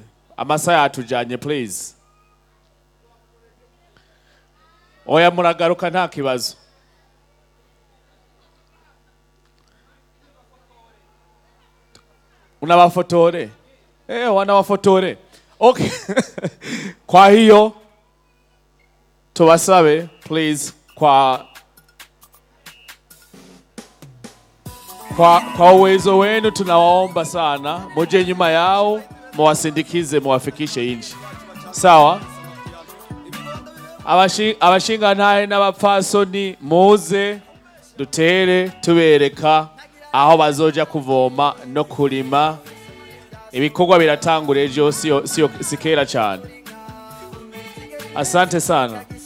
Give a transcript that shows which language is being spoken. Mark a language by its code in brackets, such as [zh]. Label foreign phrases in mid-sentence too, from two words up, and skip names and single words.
[rn] Amasaha yatujanye please. Oya muragaruka nta kibazo. [sw] Unawafotore? Wanawafotore. Okay. Kwa hiyo tuwasabe please kwa uwezo wenu tunawaomba sana muje nyuma yao muwasindikize muwafikishe inji. Sawa? [rn] Abashinga ntahe n'abapfasoni muze dutere tubereka aho bazoja kuvoma no kurima. Ibikorwa biratangura ejo sikera cyane. [sw] Asante sana.